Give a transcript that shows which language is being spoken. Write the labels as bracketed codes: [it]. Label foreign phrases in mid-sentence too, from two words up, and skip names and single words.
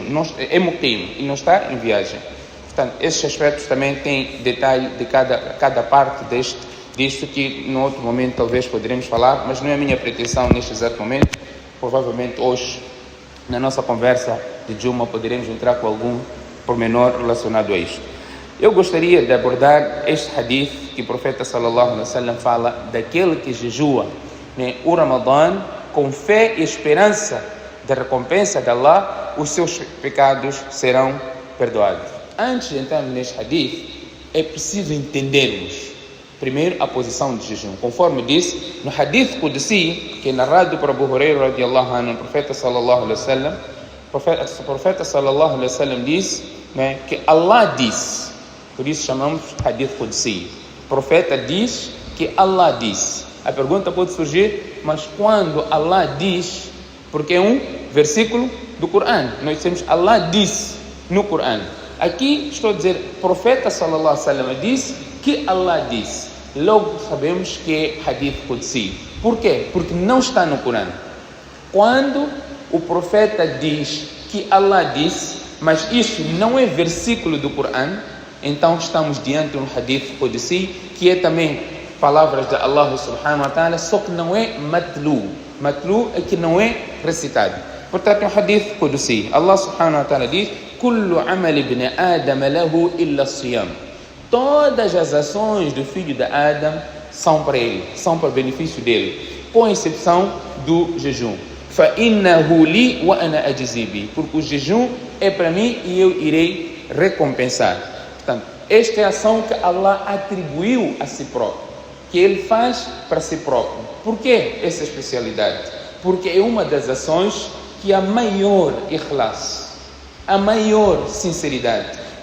[pt] É muqim e não está em viagem. Portanto, esses aspectos também têm detalhe de cada parte disto que no outro momento talvez poderemos falar, mas não é a minha pretensão neste exato momento. Provavelmente hoje, na nossa conversa de Juma, poderemos entrar com algum pormenor relacionado a isto. Eu gostaria de abordar este hadith que o profeta [ar] صلى الله عليه وسلم [pt] fala daquele que jejua, o Ramadã com fé e esperança da recompensa de Allah, os seus pecados serão perdoados. Antes de entrarmos neste hadith, é preciso entendermos primeiro a posição de jejum. Conforme disse no [ar] حديث قدسي, [pt] que é narrado por Abu Hurairah [ar] رضي الله عنه, [pt] o profeta [ar] صلى الله عليه وسلم, [pt] o profeta [ar] صلى الله عليه وسلم [pt] disse que Allah diz, por isso chamamos [ar] حديث قدسي. [pt] O profeta diz que Allah diz. A pergunta pode surgir: mas quando Allah diz? Porque é um versículo do Corão. Nós temos Allah diz no Corão. Aqui estou a dizer, o profeta [ar] صلى الله عليه وسلم [pt] diz que Allah diz. Logo sabemos que é [ar] حديث قدسي. [pt] Por quê? Porque não está no Corão. Quando o profeta diz que Allah disse, mas isto não é versículo do Corão, então estamos diante de um [ar] حديث قدسي, [pt] que é também palavras de Allah [ar] سبحانه وتعالى, [pt] só que não é matlu. Matlu é que não é recitado. Portanto, é um [ar] حديث قدسي. الله سبحانه وتعالى diz: كل عمل ابن آدم له إلا الصيام. [pt] Todas as ações do filho de Adam são para ele, são para o benefício dele, com exceção do jejum. [ar] فَإِنَّهُ لِي وَأَنَا أَجْزِي بِهِ. [pt] Porque o jejum é para mim e eu irei recompensar. Portanto, esta é a ação que Allah atribuiu a si próprio, que ele faz para si próprio. Por que essa especialidade? Porque é uma das ações que a maior ikhlas, a maior sinceridade.